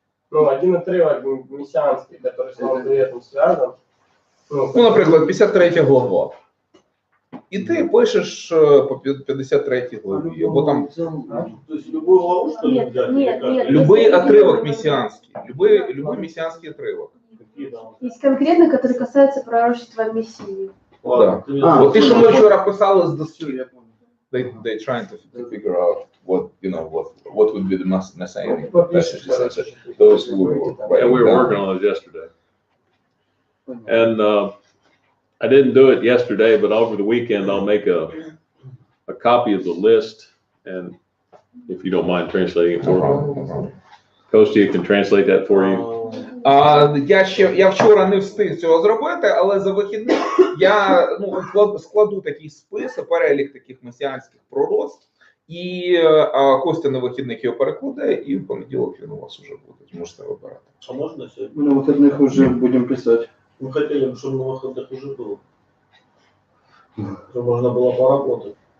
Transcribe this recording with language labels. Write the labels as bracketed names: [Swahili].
[Russian] Ну, один отрывок мессианский, который с Новым Заветом связан. [Ukrainian] Ну, наприклад, 53 глава. І ти пишеш по 53 главі, або там... [Russian] То есть любую главу, что ли, взять? Нет. Любой отрывок мессианский. Любой мессианский отрывок. Есть конкретно, который касается пророчества о Мессии. Да. [Ukrainian] Вот ти, що ми вчора писали з досвіду. [English] They trying to figure out what would be the messianic messages. Those who were Yeah, we were working on it yesterday. And I didn't do it yesterday, but over the weekend I'll make a copy of the list, and if you don't mind translating it for me. Kostya can translate that for you. [Ukrainian] Я вчора не встиг цього зробити, але за вихідний я складу такий список, перелік таких месіанських пророцтв, і Костя на вихідних його перекладе, і в понеділок він у вас вже буде. Можете вибирати. [Russian] А можно сегодня? [Ukrainian] На вихідних вже будемо писати. [Russian] Мы хотели, чтобы на выходных уже было. Чтобы можно было поработать.